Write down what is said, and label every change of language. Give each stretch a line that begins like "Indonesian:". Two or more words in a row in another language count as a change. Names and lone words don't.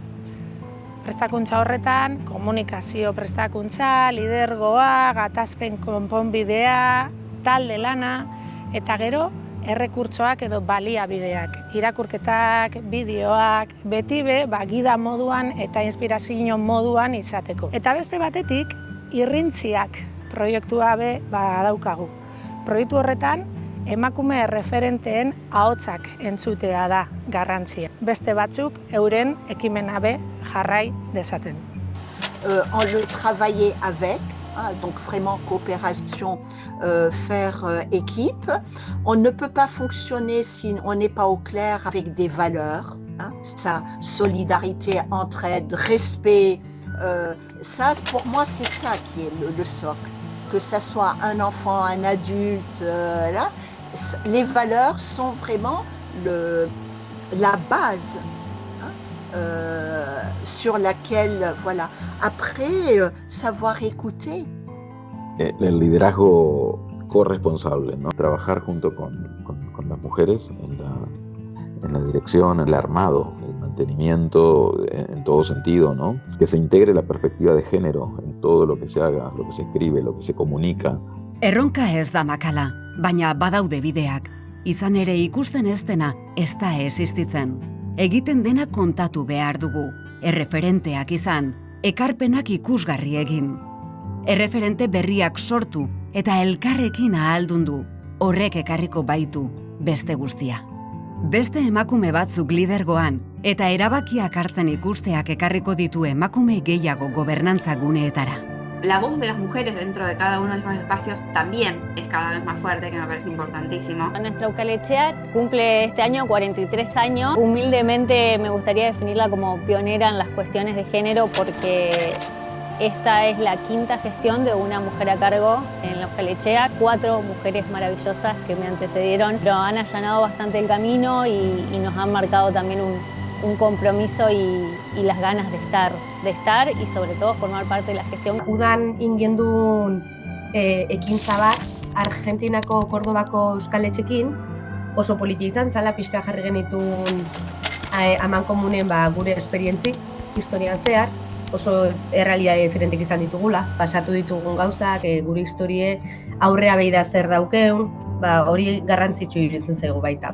Basque: Prestakuntza horretan, komunikazio prestakuntza, lidergoa, gatazpen konponbidea, talde lana, eta gero errekurtsoak edo baliabideak, irakurketak, bideoak, beti gida moduan eta inspirazio moduan izateko. Eta beste batetik, irrintziak proiektua badaukagu. Proiektu horretan, emakume referenteen ahotsak entzutea da garrantzia. Beste batzuk euren ekimena jarrai dezaten.
French: On le travailler avec, donc vraiment coopération, faire équipe. On ne peut pas fonctionner si on n'est pas au clair avec des valeurs. Ça, solidarité, entraide, respect. Ça, pour moi, c'est ça qui est le socle. Que ça soit un enfant, un adulte, là, les valeurs sont vraiment la base sur laquelle, voilà. Après, savoir écouter.
Spanish: El liderazgo corresponsable, ¿no? Trabajar junto con las mujeres en la dirección, en el armado, el mantenimiento en todo sentido, ¿no? Que se integre la perspectiva de género en todo lo que se haga, lo que se escribe, lo que se comunica.
Basque: Erronka ez da makala, baina badaude bideak. Izan ere ikusten ez dena, ez da existitzen. Egiten dena kontatu behar dugu. Erreferenteak izan, ekarpenak ikusgarri egin. Erreferente berriak sortu eta elkarrekin ahaldundu. Horrek ekarriko baitu beste guztia. Beste emakume batzuk lidergoan eta erabakiak hartzen ikusteak ekarriko ditu emakume gehiago gobernantza guneetara.
Spanish: La voz de las mujeres dentro de cada uno de esos espacios también es cada vez más fuerte, que me parece importantísimo. Nuestra Euskal Etxea cumple este año 43 años. Humildemente me gustaría definirla como pionera en las cuestiones de género porque esta es la quinta gestión de una mujer a cargo en la Euskal Etxea. 4 mujeres maravillosas que me antecedieron, pero han allanado bastante el camino y nos han marcado también un compromiso y las ganas de estar y sobre todo formar parte de la gestión.
Basque: Udan ingendun ekintza bat Argentinako Kordobako Euskal Etxekin, oso politia izan zala, pixka jarri genitun aman komunen gure esperientzi, historian zehar, oso errealidade diferentek izan ditugula, pasatu ditugun gauzak, gure historie aurrea behida zer daukeun, hori garrantzitsu iruditzen zaigu baita.